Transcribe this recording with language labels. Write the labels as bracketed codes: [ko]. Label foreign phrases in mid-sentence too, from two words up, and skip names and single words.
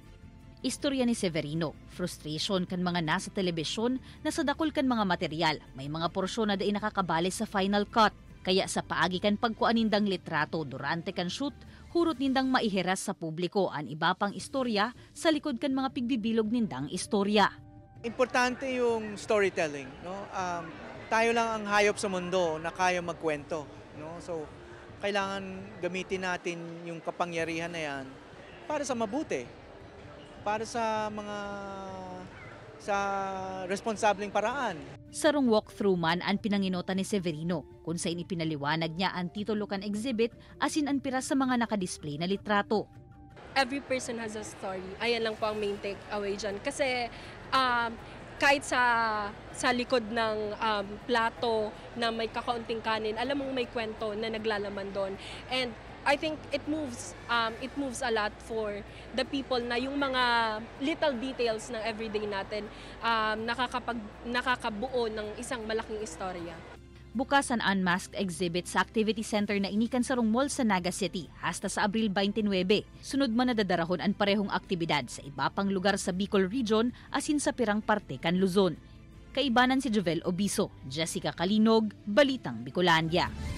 [bik] Istorya ni Severino, frustration kan mga nasa telebisyon na sa dakol kan mga material, may mga porsyon na daing nakakabali sa [en] final cut. [bik] Kaya sa paagi kan pagkuan nindang litrato durante kan shoot, hurot nindang maihiras sa publiko ang iba pang istorya sa likod kan mga pigbibilog nindang istorya. [tl] Importante yung storytelling, no? Tayo lang ang hayop sa mundo na kaya magkwento, no? So kailangan gamitin natin yung kapangyarihan na yan para sa mabuti, para sa mga responsableng paraan. [bik] Sarong walkthrough man ang pinanginota ni Severino kung saan ipinaliwanag niya ang titulo kan exhibit asin ang pira sa mga nakadisplay na litrato. [en] Every person has a story. [tl] Ayan lang po ang [en] main takeaway [tl] dyan. Kasi kahit sa likod ng plato na may kakaunting kanin, alam mong may kwento na naglalaman doon. [en] And I think it moves a lot for the people [tl] na yung mga [en] little details [tl] ng everyday natin nakakabuo ng isang malaking istorya. [bik] Bukas ang unmasked exhibit sa [en] activity center [bik] na inikan sarong mall sa Naga City hasta sa Abril 29. Sunod man nadadarahon ang parehong aktibidad sa iba pang lugar sa Bicol Region asin sa pirang parte kan Luzon. Kaibanan si Jovel Obiso, Jessica Kalinog, Balitang Bicolandia.